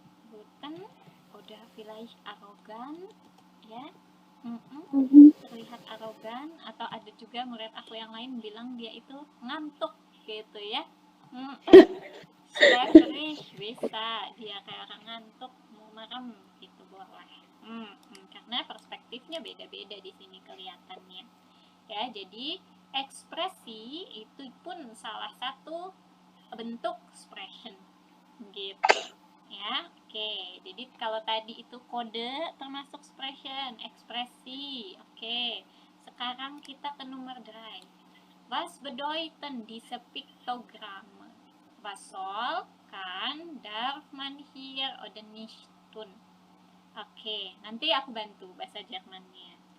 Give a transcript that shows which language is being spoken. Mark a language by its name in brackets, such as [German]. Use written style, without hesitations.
[German] Guten oder vielleicht arrogan, ya. [Indonesian] Terlihat arogan, atau ada juga murid aku yang lain bilang dia itu ngantuk gitu ya. Schläfrig bisa, dia kayak orang ngantuk, mau merem gitu boleh. Karena perspektifnya beda-beda di sini kelihatannya. Ya, jadi ekspresi itu pun salah satu bentuk expression gitu. Ya, oke. Jadi kalau tadi itu kode termasuk expression, ekspresi. Oke. Sekarang kita ke nomor 3. [German] Was bedeuten diese Piktogramme? Was soll, kann, darf man hier oder nicht tun? [Indonesian] Oke, nanti aku bantu bahasa Jermannya.